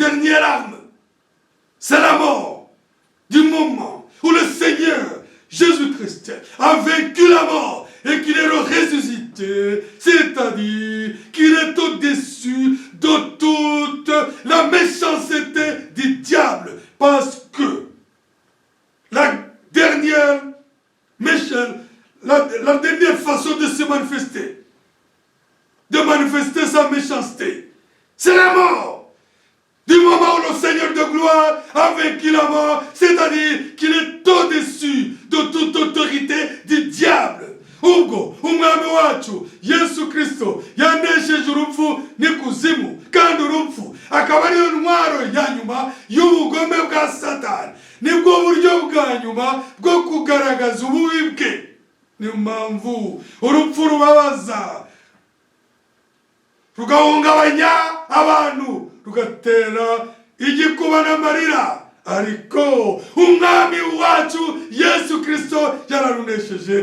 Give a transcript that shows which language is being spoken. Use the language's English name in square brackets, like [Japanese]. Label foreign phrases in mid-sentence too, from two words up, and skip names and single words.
[French] dernière arme, c'est la mort. Du moment où le Seigneur Jésus-Christ a vaincu la mort et qu'il est ressuscité, c'est-à-dire qu'il est au-dessus de toute la méchanceté du diable, parce que la dernière façon de se manifester, sa méchanceté, c'est la mort. Du moment où le Seigneur de gloire a vaincu la mort, c'est-à-dire qu'il est au-dessus de toute autorité du diable. [Kinyarwanda] Ubwo umwami wacu Yesu Kristo yanesheje urupfu n'ikuzimu, kandi urupfu akaba ariyo ntwaro ya nyuma y'ubugome bwa Satani. Nibwo buryo bwa nyuma bwo kugaragaza ububi bwe. Niyo mpamvu urupfu rubabaza, rugahungabanya abantu, rugatera igikuba n'amarira, ariko umwami wacu Yesu Kristo yararunesheje.